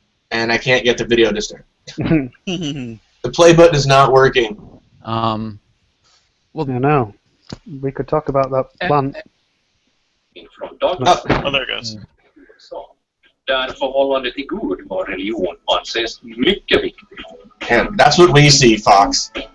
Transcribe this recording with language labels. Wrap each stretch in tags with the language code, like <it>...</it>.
<en>And I can't get the video to start. The play button is not working. Well, I know. We could talk about that plant.</en> <sv>Från dogma.</sv> <en>Oh, there it goes.</en> <sv>Där förhållande till Gud och religion anses mycket viktigt.</sv> <en>And that's what we see, Fox.</en>